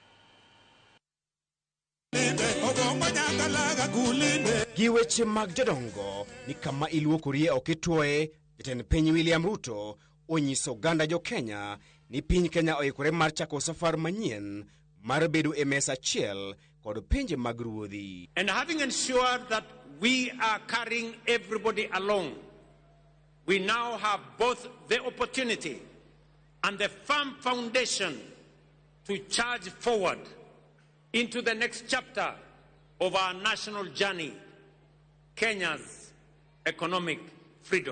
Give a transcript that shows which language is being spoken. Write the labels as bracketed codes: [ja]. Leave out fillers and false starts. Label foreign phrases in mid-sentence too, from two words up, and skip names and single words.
[luo] Giweche mag jodongo ni kama iluokorie okitwoe, Jatend piny William Ruto onyiso oganda jo Kenya ni piny Kenya oikore mar chako safar manyien mar bedo e mesa achiel kod pinje mag ruodhi. [en] And having ensured that we are carrying everybody along, we now have both the opportunity and the firm foundation to charge forward into the next chapter of our national journey, Kenya's economic freedom.